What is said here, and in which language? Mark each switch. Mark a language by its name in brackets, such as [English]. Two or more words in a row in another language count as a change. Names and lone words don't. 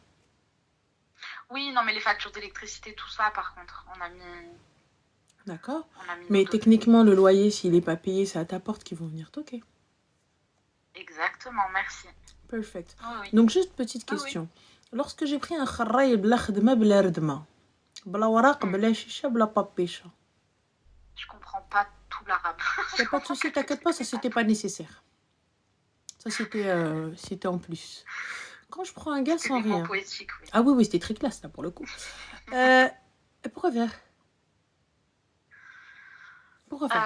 [French] Oui, non, mais les factures d'électricité, tout ça, par contre, D'accord. on a mis Mais nos dossiers. techniquement, le loyer, s'il n'est pas payé, c'est à ta porte qu'ils vont venir toquer. Exactement, merci. Perfect. Oui, oui. Donc, juste petite Ah oui. question. Lorsque j'ai pris un [Arabic] خرّاي بلا خدمة بلا ردمة، بلا ورق بلا شيشة بلا پاپيشة, [French] Je comprends pas tout l'arabe. y a pas de souci, t'inquiète pas, ça c'était pas nécessaire. Ça c'était en plus. Quand je prends un gars C'était sans des mots rien. poétiques, oui. Ah oui, oui, c'était très classe là pour le coup. Pourquoi faire? Pourquoi faire?